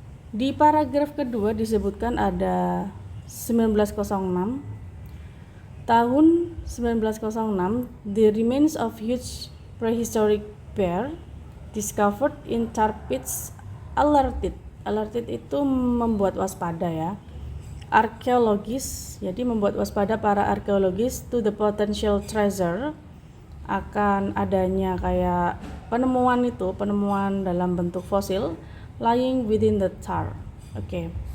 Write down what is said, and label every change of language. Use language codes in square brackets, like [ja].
[id] Di paragraf kedua disebutkan ada 1906. [en] Tahun 1906, the remains of huge prehistoric bear discovered in tar pits alerted. [id] Alerted itu membuat waspada ya. Arkeologis, jadi membuat waspada para arkeologis [en] to the potential treasure, [id] akan adanya kayak penemuan dalam bentuk fosil [en] lying within the tar. [id] Oke.